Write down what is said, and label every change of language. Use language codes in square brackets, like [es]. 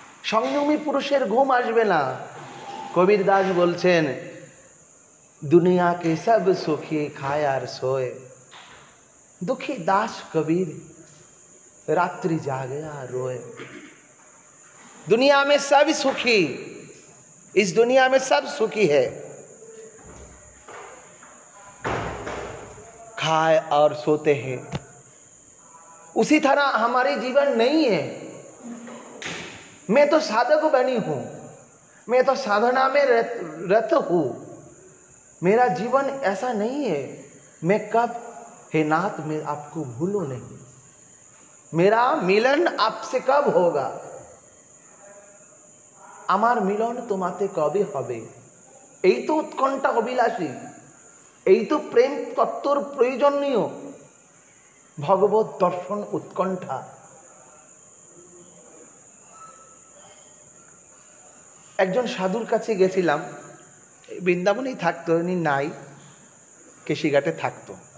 [bn] সংযমী পুরুষের ঘুম আসবে না। কবির দাস বলছেন [hi] দুনিয়া কে সব সুখী খায় আর সোয়, दुखी दास कबीर रात्रि जागया रोए। दुनिया में सब सुखी, इस दुनिया में सब सुखी है, खाए और सोते हैं। उसी तरह हमारे जीवन नहीं है। मैं तो साधक बनी हूं, मैं तो साधना में रत हूं। मेरा जीवन ऐसा नहीं है मैं कब, हे नाथ मैं आपको भूलूं नहीं, मेरा मिलन आपसे कब होगा, [bn] আমার মিলন তোমাতে কবে হবে। এই তো উৎকণ্ঠা অভিলাষী, এই তো প্রেম তত্ত্বর প্রয়োজনীয় ভগবত দর্শন উৎকণ্ঠা। একজন সাধুর কাছে গেছিলাম, বৃন্দাবনেই থাকতো, উনি নাই, কেশিঘাটে থাকতো।